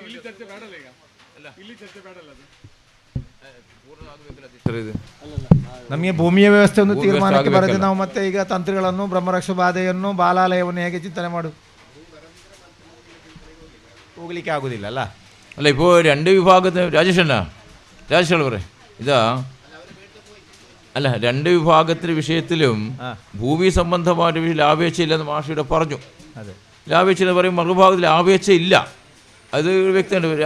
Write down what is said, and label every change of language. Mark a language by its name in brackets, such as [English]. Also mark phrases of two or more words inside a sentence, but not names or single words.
[Kannada] ಇಲ್ಲಿ ಚರ್ಚೆ ಬೇಡಲ್ಲ ಈಗ, ಅಲ್ಲ ಇಲ್ಲಿ ಚರ್ಚೆ ಬೇಡಲ್ಲ, ಅದು ಪೂರ್ಣ ಆಗಬೇಕಲ್ಲ ಅಧ್ಯಕ್ಷರೇ ಇದು. ನಮಗೆ ಭೂಮಿಯ ವ್ಯವಸ್ಥೆ ಒಂದು ಭೂಮಿ ತೀರ್ಮಾನಕ್ಕೆ ವ್ಯವಸ್ಥೆ ಬರದೆ ನಾವು ಮತ್ತೆ ಈಗ ತಂತ್ರಿಗಳನ್ನು ಬ್ರಹ್ಮರಕ್ಷ ಬಾಧೆಯನ್ನು ಬಾಲಾಲಯವನ್ನು ಹೇಗೆ ಚಿಂತನೆ ಮಾಡು, ಹೋಗ್ಲಿಕ್ಕೆ ಆಗುದಿಲ್ಲ ಅಲ್ಲ. [Malayalam] അല്ല ഇപ്പോൾ രണ്ട് വിഭാഗത്തിന് രാജേഷ് പറ ഇതാ അല്ല രണ്ട് വിഭാഗത്തിൻ്റെ വിഷയത്തിലും ഭൂമി സംബന്ധമായിട്ട് ലാഭേച്ഛയില്ലെന്ന് മാഷിയുടെ പറഞ്ഞു. ലാഭേച്ഛ എന്ന് പറയും, മറുഭാഗത്തിൽ ലാഭേച്ഛ ഇല്ല, അത് വ്യക്തമുണ്ട്.